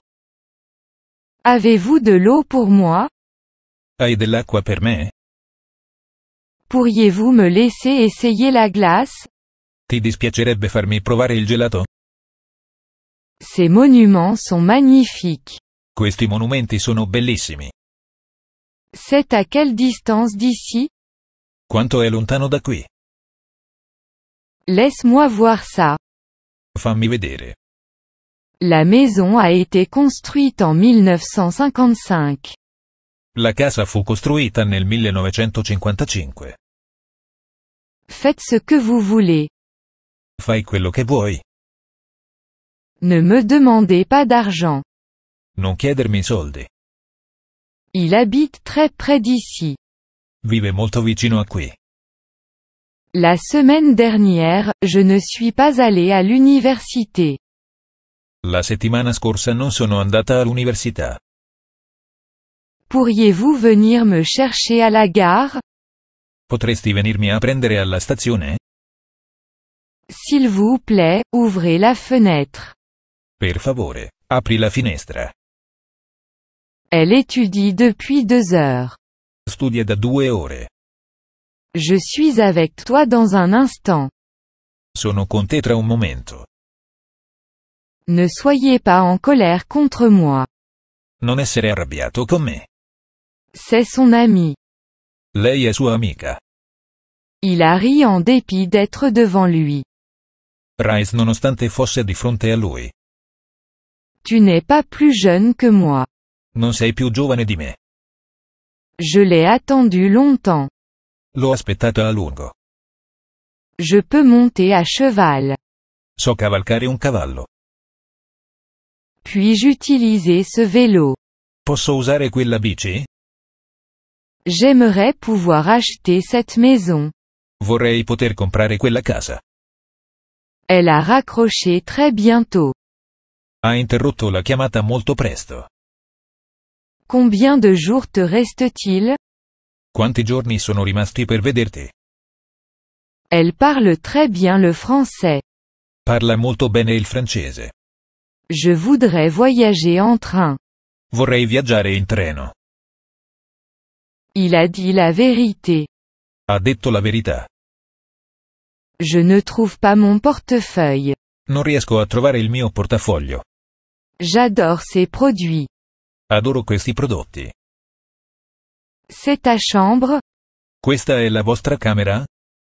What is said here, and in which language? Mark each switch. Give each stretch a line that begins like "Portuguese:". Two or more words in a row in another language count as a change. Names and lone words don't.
French: Avez-vous de l'eau pour moi?
Italian: Hai dell'acqua per me?
French: Pourriez-vous me laisser essayer la glace?
Italian: Ti dispiacerebbe farmi provare il gelato?
French: Ces monuments sont magnifiques.
Italian: Questi monumenti sono bellissimi.
French: C'est à quelle distance d'ici?
Italian: Quanto è lontano da qui?
French: Laisse-moi voir ça.
Italian: Fammi vedere.
French: La maison a été construite en 1955.
Italian: La casa fu costruita nel 1955.
French: Faites ce que vous voulez.
Italian: Fai quello che vuoi.
French: Ne me demandez pas d'argent.
Italian: Non chiedermi soldi.
French: Il habite très près d'ici.
Italian: Vive molto vicino a qui.
French: La semaine dernière, je ne suis pas allé à l'université.
Italian: La settimana scorsa non sono andata all'università.
French: Pourriez-vous venir me chercher à la gare?
Italian: Potresti venirmi a prendere alla stazione?
French: S'il vous plaît, ouvrez la fenêtre.
Italian: Per favore, apri la finestra.
French: Elle étudie depuis 2 heures.
Italian: Studia da 2 ore.
French: Je suis avec toi dans un instant.
Italian: Sono con te tra un momento.
French: Ne soyez pas en colère contre moi.
Italian: Non essere arrabbiato con me.
French: C'est son ami.
Italian: Lei è sua amica.
French: Il a ri en dépit d'être devant lui.
Italian: Rice nonostante fosse di fronte a lui.
French: Tu n'es pas plus jeune que moi.
Italian: Non sei più giovane di me.
French: Je l'ai attendu longtemps.
Italian: L'ho aspettata a lungo.
French: Je peux monter à cheval.
Italian: So cavalcare un cavallo.
French: Puis-je utiliser ce vélo?
Italian: Posso usare quella bici?
French: J'aimerais pouvoir acheter cette maison.
Italian: Vorrei poter comprare quella casa.
French: Elle a raccroché très bientôt.
Italian: Ha interrotto la chiamata molto presto.
French: Combien de jours te reste-t-il?
Italian: Quanti giorni sono rimasti per vederti?
French: Elle parle très bien le français.
Italian: Parla molto bene il francese.
French: Je voudrais voyager en train.
Italian: Vorrei viaggiare in treno.
French: Il a dit la vérité.
Italian: Ha detto la verità.
French: Je ne trouve pas mon portefeuille.
Italian: Non riesco a trovare il mio portafoglio.
French: J'adore ces produits.
Italian: Adoro questi prodotti.
French: C'est ta chambre?
Italian: Questa è la vostra camera?